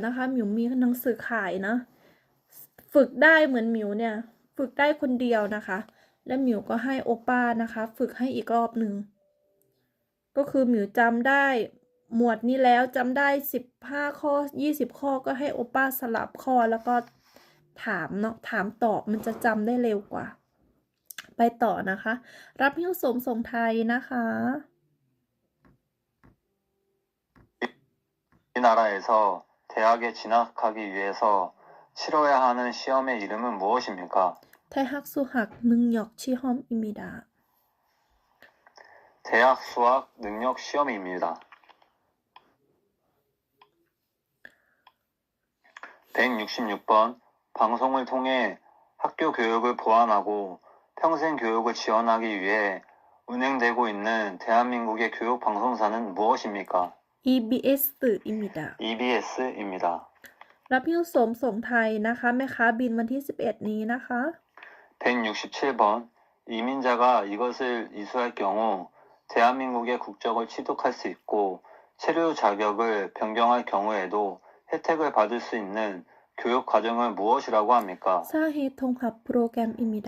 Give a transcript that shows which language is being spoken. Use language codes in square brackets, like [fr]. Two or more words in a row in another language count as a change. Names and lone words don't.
[th] นะคะหมิวมีหนังสือขายนะฝึกได้เหมือนหมิวเนี่ยฝึกได้คนเดียวนะคะและหมิวก็ให้โอป้านะคะฝึกให้อีกรอบหนึ่งก็คือหมิวจำได้หมวดนี้แล้วจำได้15 ข้อ20 ข้อก็ให้โอป้าสลับข้อแล้วก็ถามเนาะถามตอบมันจะจำได้เร็วกว่าไปต่อนะคะรับหิ้วสมส่งไทยนะคะ [ko] 우리나라에서 대학에 진학하기 위해서 치러야 하는 시험의 이름은 무엇입니까? 대학 수학 능력 시험입니다. 대학 수학 능력 시험입니다. 166번 방송을 통해 학교 교육을 보완하고 평생 교육을 지원하기 위해 운행되고 있는 대한민국의 교육 방송사는 무엇입니까? EBS입니다. EBS입니다. [th] รับหิ้วสมส่งไทยนะคะแม่ค้าบินวันที่11นี้นะคะ [ko] 167번 이민자가 이것을 이수할 경우 대한민국의 국적을 취득할 수 있고 체류 자격을 변경할 경우에도 혜택을 받을 수 있는 교육 과정을 무엇이라고 합니까? 사회통합 프로그램입니다.